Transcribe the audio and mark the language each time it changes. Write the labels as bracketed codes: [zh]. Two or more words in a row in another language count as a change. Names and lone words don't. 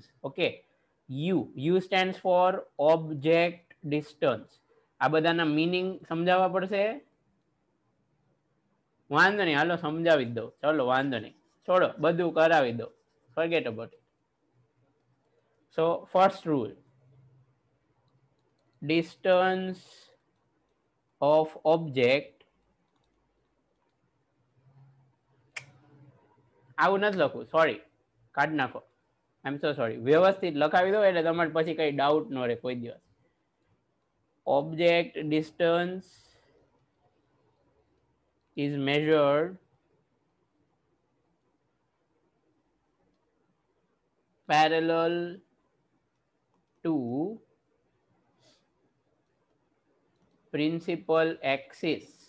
[en] Okay, u stands for object distance. [gu] આ બધાના meaning સમજાવવા પડશે? વાંધો નહીં, હાલો સમજાવી દો. ચલો વાંધો નહીં, છોડો, બધું કરાવી દો, [en] forget about it. So first rule, distance of object, [gu] આવું નથી લખવું, સોરી, કાઢ નાખો. [en] I am so sorry. [gu] વ્યવસ્થિત લખાવી દો એટલે તમારે પછી કઈ ડાઉટ ન રહે કોઈ દિવસ. [en] Object distance is measured parallel to principal axis.